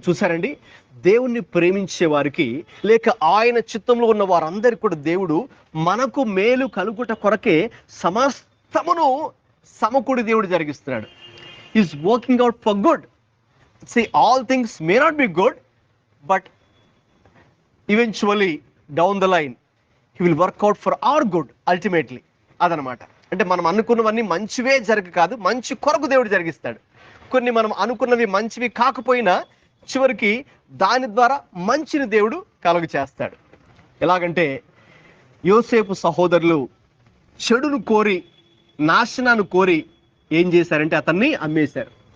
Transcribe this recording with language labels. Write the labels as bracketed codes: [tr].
[te] చూసారండి, దేవుణ్ణి ప్రేమించే వారికి లేక ఆయన చిత్తంలో ఉన్న వారందరికీ కూడా దేవుడు మనకు మేలు కలుగుట కొరకే సమస్తమును సమకూడి దేవుడు జరిగిస్తున్నాడు. [en] Is working out for good. See, all things may not be good, but eventually down the line he will work out for our good ultimately. [te] అదనమాట. అంటే మనం అనుకున్నవన్నీ మంచివే కాదు, మంచి కొరకు దేవుడు జరిగిస్తాడు. కొన్ని మనం అనుకున్నవి మంచివి కాకపోయినా చివరికి దాని ద్వారా మంచిని దేవుడు కలుగ చేస్తాడు. ఎలాగంటే, యోసేపు సహోదరులు చెడును కోరి, నాశనాన్ని కోరి ఏం చేశారంటే అతన్ని అమ్మేశారు.